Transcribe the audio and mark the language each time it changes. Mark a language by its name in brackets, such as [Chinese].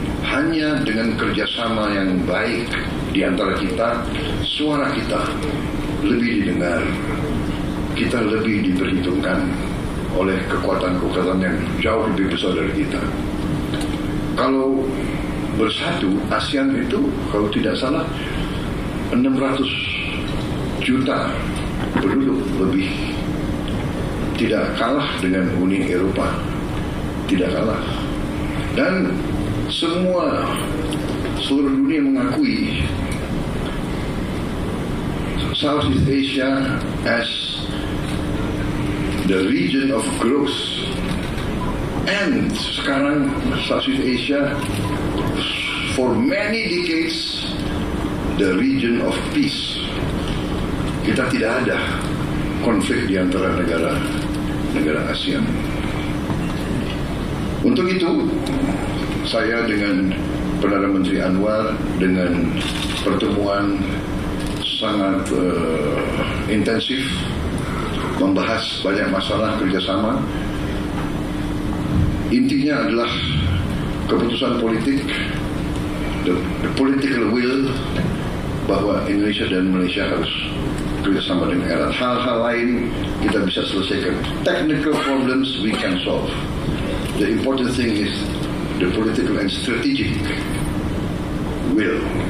[Indonesian] hanya dengan kerjasama yang baik di antara kita, suara kita lebih didengar, kita lebih diperhitungkan oleh kekuatan-kekuatan yang jauh lebih besar dari kita. Kalau bersatu, ASEAN itu kalau tidak salah 600 juta penduduk lebih, tidak kalah dengan Uni Eropa, tidak kalah. Dan seluruh dunia mengakui [English] Southeast Asia as the region of growth, and [Indonesian] sekarang [English] Southeast Asia for many decades the region of peace. [Indonesian] Kita tidak ada konflik di antara negara ASEAN. Untuk itu, saya dengan Perdana Menteri Anwar dengan pertemuan sangat intensif membahas banyak masalah kerjasama. Intinya adalah keputusan politik, [English] the political will, [Indonesian] bahwa Indonesia dan Malaysia harus kerjasama dengan erat. Hal-hal lain kita bisa selesaikan. [English] Technical problems we can solve. The important thing is the political and strategic will.